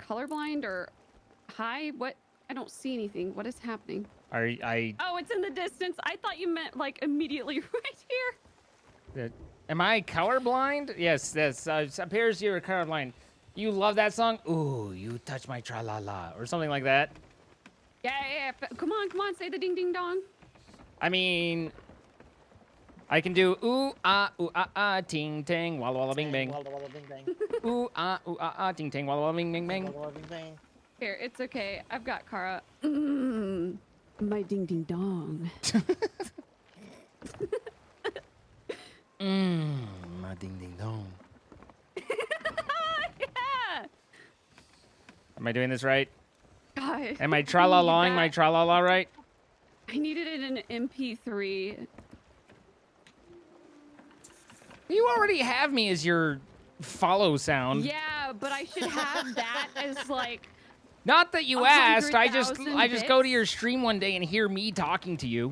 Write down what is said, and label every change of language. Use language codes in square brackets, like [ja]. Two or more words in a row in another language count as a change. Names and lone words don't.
[en] I colorblind or hi? What? I don't see anything. What is happening? I Oh, it's in the distance. I thought you meant like immediately right here. am I colorblind? Yes, it appears you're colorblind. You love that song? Ooh, you touch my tra-la-la, or something like that. Yeah. Come on, say the ding ding dong. I mean, I can do ooh ah ting tang walla walla bing bang. Walla walla bing bang. Ooh ah ting tang walla walla bing bing bang. Walla walla bing bang. Here, it's okay. I've got Kara. My ding ding dong. My ding ding dong. Yeah. Am I doing this right? God. Am I tra-la-laing that. my tra-la-la right? I needed it in an MP3. You already have me as your follow sound. Yeah, but I should have that as like. Not that you asked. I just 100,000 go to bits. your stream one day and hear me talking to you.